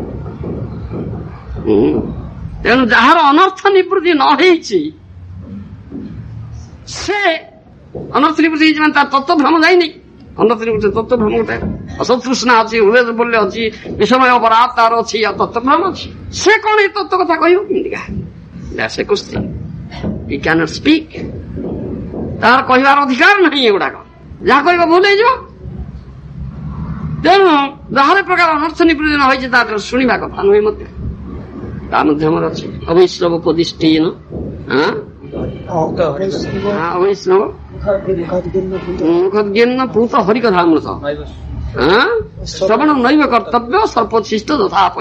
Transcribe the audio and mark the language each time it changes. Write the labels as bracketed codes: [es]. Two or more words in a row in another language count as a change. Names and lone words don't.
[or] ତେଣୁ ଯାହାର ଅନର୍ଥ ନିବୃତ୍ତି ନ ହେଇଛି ସେ ଅନର୍ଥ ନିବୃତ୍ତି ହେଇଛି ମାନେ ତାର ତତ୍ତ୍ୱଭ୍ରମ ଯାଇନି। ଅନର୍ଥ ନିବୃତ୍ତି ତତ୍ତ୍ୱଭ୍ରମ ଗୋଟେ ଅସତୃଷ୍ଣା ଅଛି, ହୃଦୟ ବୋଲ୍ୟ ଅଛି, ବିଷମୟ ଅପରାଧ ତାର ଅଛି, ଆଉ ତତ୍ତ୍ୱଭ୍ରମ ଅଛି। ସେ କଣ ଏ ତତ୍ତ୍ୱ କଥା କହିବ କେମିତିକା? [en] That's a question. He cannot speak. [or] ତାର କହିବାର ଅଧିକାର ନାହିଁ। ଏଗୁଡାକ ଯାହା କହିବ ଭୁଲ ହେଇଯିବ। ତେଣୁ ଯାହାର ପ୍ରକାର ଅନର୍ଥ ନିବୃତ୍ତି ନ ହୋଇଛି ତାର ଶୁଣିବା କଥା ନୁହେଁ ମଧ୍ୟ। [sa] ତା ମଧ୍ୟ ଆମର ଅଛି ଅବୈଷ୍ଣବ ପ୍ରତିଷ୍ଠିନ ଅବୈଷ୍ଣବ ମୁଖଜ୍ଞ ପୂତ ହରିକଥାମୃତ ଶ୍ରବଣ ନୈବ କର୍ତ୍ତବ୍ୟ ସର୍ବୋଚ୍ଛିଷ୍ଟ ଯଥା ପୟ।